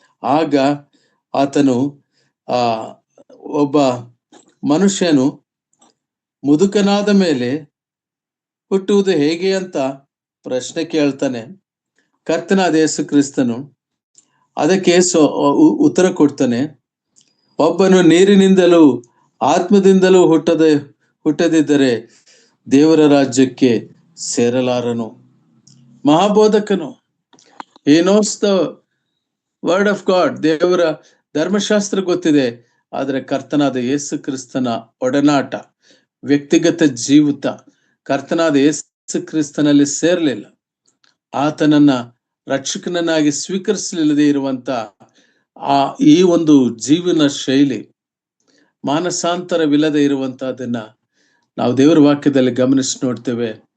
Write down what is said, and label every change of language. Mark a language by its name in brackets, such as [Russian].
[Kannada] ಆಗ ಆತನು ಒಬ್ಬ ಮನುಷ್ಯನು ಮುದುಕನಾದ ಮೇಲೆ ಹುಟ್ಟುವುದು ಹೇಗೆ ಅಂತ ಪ್ರಶ್ನೆ ಕೇಳ್ತಾನೆ. ಕರ್ತನಾದ ಯೇಸು ಕ್ರಿಸ್ತನು ಅದಕ್ಕೆ ಉತ್ತರ ಕೊಡ್ತಾನೆ. ಒಬ್ಬನು ನೀರಿನಿಂದಲೂ ಆತ್ಮದಿಂದಲೂ ಹುಟ್ಟದಿದ್ದರೆ ದೇವರ ರಾಜ್ಯಕ್ಕೆ ಸೇರಲಾರನು. ಮಹಾಬೋಧಕನು, [English] he knows the word of God, [Kannada] ದೇವರ ಧರ್ಮಶಾಸ್ತ್ರ ಗೊತ್ತಿದೆ. ಆದರೆ ಕರ್ತನಾದ ಯೇಸು ಕ್ರಿಸ್ತನ ಒಡನಾಟ, ವ್ಯಕ್ತಿಗತ ಜೀವಿತ ಕರ್ತನಾದ ಯೇಸು ಕ್ರಿಸ್ತನಲ್ಲಿ ಸೇರ್ಲಿಲ್ಲ. ಆತನನ್ನ ರಕ್ಷಕನನ್ನಾಗಿ ಸ್ವೀಕರಿಸಲಿಲ್ಲದೆ ಇರುವಂತ ಈ ಒಂದು ಜೀವನ ಶೈಲಿ, ಮಾನಸಾಂತರವಿಲ್ಲದೆ ಇರುವಂತಹದನ್ನ ನಾವು ದೇವರ ವಾಕ್ಯದಲ್ಲಿ ಗಮನಿಸಿ ನೋಡ್ತೇವೆ.